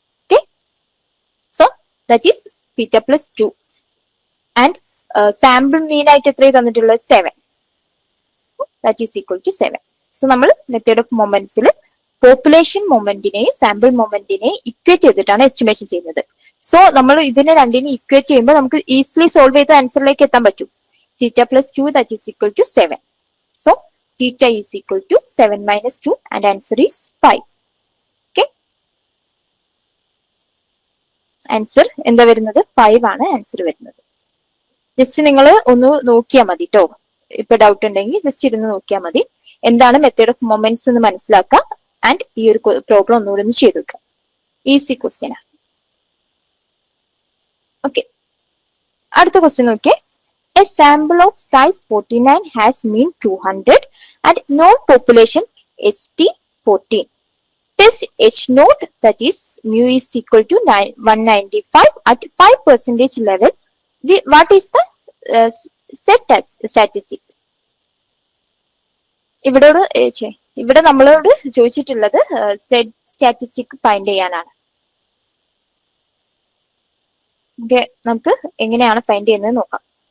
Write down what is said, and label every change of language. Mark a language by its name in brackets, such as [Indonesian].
[English] okay, so that is θ+2 and sample mean [Malayalam] ആയിട്ട് എത്രയാണ് തന്നിട്ടുള്ളത്? [English] 7. That is equal to 7. [Malayalam] So നമ്മൾ method of മൊമെന്റ്സിൽ population മൊമെന്റിനെയും sample മൊമെന്റിനെയും equate ചെയ്തിട്ടാണ് estimation ചെയ്യുന്നത്. സോ നമ്മൾ ഇതിനെ രണ്ടിനെ ഇക്വേറ്റ് ചെയ്യുമ്പോൾ നമുക്ക് ഈസിലി സോൾവ് ചെയ്ത ആൻസറിലേക്ക് എത്താൻ പറ്റും. [English] θ+2 that is equal to 7. So theta is equal to 7 minus 2 and answer is 5. [Malayalam] Okay, answer എന്താ വരുന്നത്? 5 ആണ് ആൻസർ വരുന്നത്. ജസ്റ്റ് നിങ്ങൾ ഒന്ന് നോക്കിയാൽ മതി കേട്ടോ. ഇപ്പൊ ഡൗട്ട് ഉണ്ടെങ്കിൽ ജസ്റ്റ് ഇരുന്ന് നോക്കിയാൽ മതി. എന്താണ് മെത്തേഡ് ഓഫ് മൊമെന്റ്സ് എന്ന് മനസ്സിലാക്കുക. ആൻഡ് ഈ ഒരു പ്രോബ്ലം ഒന്നുകൂടെ ഒന്ന് ചെയ്ത് വെക്കുക. ഈസി ക്വസ്റ്റ്യൻ ആണ്. ഓക്കെ, അടുത്ത ക്വസ്റ്റ്യൻ നോക്കിയേ. [English] A sample of size 49 has mean 200 and known population ST 14. Test H naught, that is mu is equal to 195 at 5% level. What is the set statistic? [Malayalam] ഇവിടെ നമ്മളോട് ചോദിച്ചിട്ടുള്ളത് സെറ്റ് സ്റ്റാറ്റിസ്റ്റിക് ഫൈൻഡ് ചെയ്യാനാണ്. Okay, നമുക്ക് എങ്ങനെയാണ് find ചെയ്യുന്നത് നോക്കാം.